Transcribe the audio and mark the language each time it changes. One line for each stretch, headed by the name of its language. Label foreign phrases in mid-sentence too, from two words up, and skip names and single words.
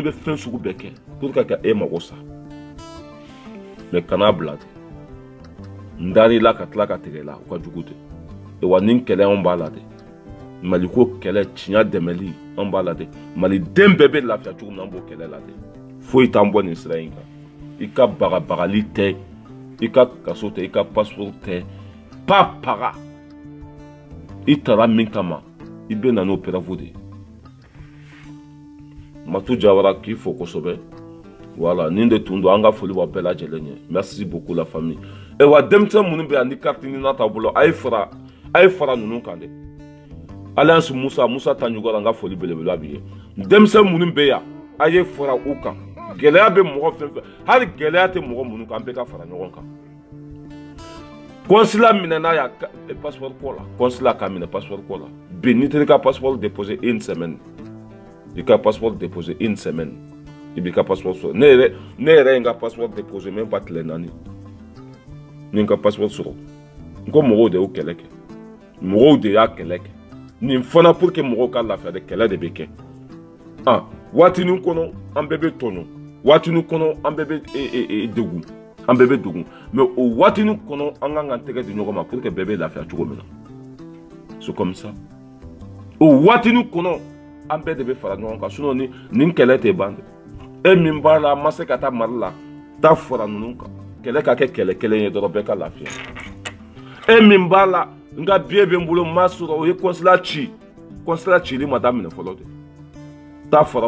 Bambara: bɛ fɛn sugu bɛɛ kɛ
French: pour que
Bambara: ka e mago sa mais kana bila ten n dar'i la ka tila ka tigɛ la u ka jugu de wa nin kɛlɛ anw b'a la de maliko kɛlɛ tiɲɛ dɛmɛli anw b'a la de maliden bɛɛ bɛ lafiya cogo min na an b'o kɛlɛ la de foyi t'an bɔ nin sira in kan i ka bagabagali tɛ i ka kaso tɛ i ka passeport tɛ pa paga i tara min kama i bɛ na n'o preuve de ye Matu Jawara k'i fo kosɛbɛ voilà nin de tun don an ka foli b'aw bɛɛ lajɛlen ye
French: merci beaucoup la famille
Bambara: wa denmisɛn minnu bɛ yan ni carte ɲinina t'a bolo a ye fara ninnu kan dɛ Alliance Musa Tanjugora an ka foli belebele b'i ye denmisɛn minnu bɛ yan a ye fara u kan gɛlɛya bɛ mɔgɔ fɛn fɛn hali gɛlɛya tɛ mɔgɔ minnu kan an bɛɛ ka fara ɲɔgɔn kan consulat minɛna y'a passeport ko la consulat k'a minɛ passeport ko la bi n'i taara i ka
French: passeport déposer une semaine
Bambara: i ka
French: passeport déposer une semaine
Bambara: i b'i ka passeport sɔrɔ ne yɛrɛ ye n ka
French: passeport déposer même pas
Bambara: tile 4 ni n ka passeport sɔrɔ n ko mɔgɔw de y'o kɛlɛ kɛ mɔgɔw de y'a kɛlɛ kɛ nin fana pour que mɔgɔw ka lafiya de kɛlɛ de bɛ kɛ waatinin kɔnɔ an bɛɛ bɛ tɔɲɔ waatinin kɔnɔ an bɛɛ bɛ degun an bɛɛ bɛ degun mais o waatinin kɔnɔ an kan k'an tɛgɛ di ɲɔgɔn ma
French: pour que
Bambara: bɛɛ bɛ lafiya cogo min na
French: c'est comme ça
Bambara: o waatinin kɔnɔ an bɛɛ de bɛ fara ɲɔgɔn kan sinon nin kɛlɛ tɛ ban dɛ e min b'a la an ma se ka taa Mali la taa fara ninnu kan kɛlɛ ka kɛ kɛlɛ kelen ye dɔrɔn bɛɛ ka lafiya e min b'a la n ka billet bɛ n bolo n m'a sɔrɔ o ye consulat cili ma daminɛ fɔlɔ de taa fara